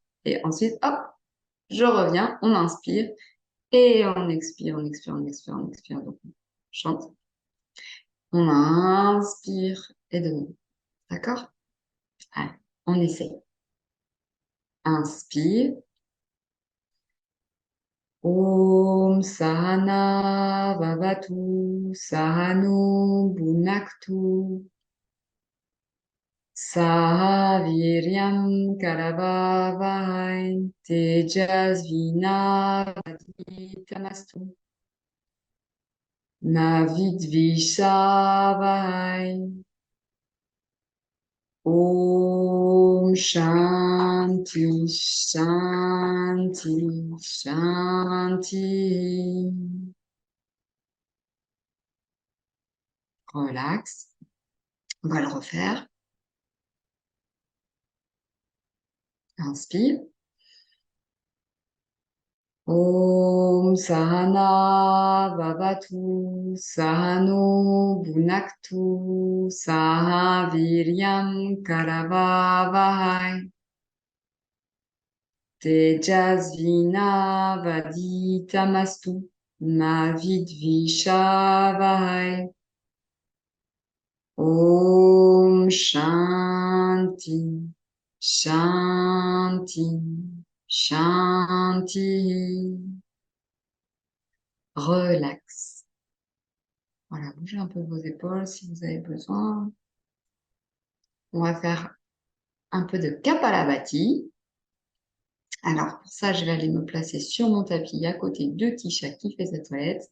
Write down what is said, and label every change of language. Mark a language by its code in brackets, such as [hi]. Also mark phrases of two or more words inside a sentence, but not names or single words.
[fr] Et ensuite, hop, je reviens, on inspire et on expire, on expire, on expire, on expire. Donc, on chante. On inspire et de nouveau. D'accord? Allez, on essaye. Inspire. [sa] Om Sahana Vavatu Sahano Bhunaktu Saha Viryam Karavavahai Tejasvina Vaditamastu Mavidvishavahai. Om Shanti Shanti Shanti. [fr] Relax. On va le refaire. Inspire. [sa] Om Sahana Vavatu Sahano Bhunaktu Saha Viryam Karavavahai Tejasvina Vaditamastu Mavidvishavahai. Om Shanti Shanti Shanti. [fr] Relax. Voilà, bougez un peu vos épaules si vous avez besoin. On va faire un peu de Kapalabhati. Alors, pour ça, je vais aller me placer sur mon tapis à côté de Tisha qui fait sa toilette.